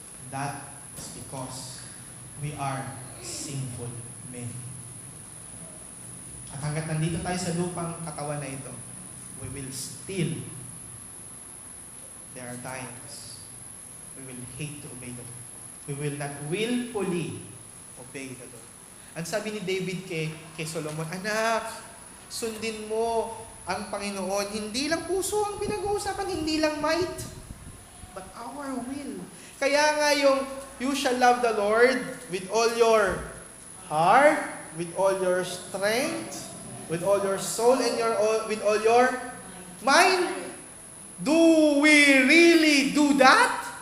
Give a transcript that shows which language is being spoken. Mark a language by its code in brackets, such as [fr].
[en] That is because we are sinful men. [tl] At hanggat nandito tayo sa lupang katawan na ito, [en] we will still, there are times, we will hate to obey the Lord. We will not willfully obey the Lord. [tl] Ang sabi ni David kay Solomon, "Anak, sundin mo ang Panginoon. Hindi lang puso ang pinag-uusapan, hindi lang might, [en] but our will." [tl] Kaya nga yung, [en] you shall love the Lord with all your heart, with all your strength, with all your soul, and with all your mind. Do we really do that?